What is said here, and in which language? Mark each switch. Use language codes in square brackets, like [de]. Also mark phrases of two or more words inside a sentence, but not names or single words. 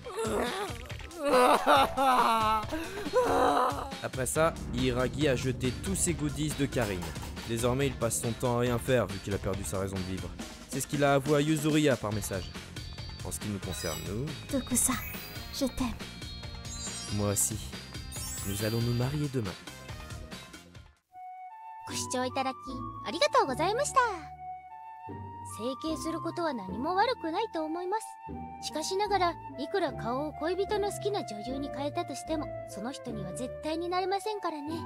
[fr] Après ça, Hiragi a jeté tous ses goodies de Karine. Désormais, il passe son temps à rien faire vu qu'il a perdu sa raison de vivre. C'est ce qu'il a avoué à Yuzuria par message. En ce qui nous concerne, nous... Tokusa, je t'aime. Moi aussi. Nous allons nous marier demain. [ja] ご視聴いただきありがとうございました。整形することは何も悪くないと思います。しかしながら、いくら顔を恋人の好きな女優に変えたとしても、その人には絶対になれませんからね。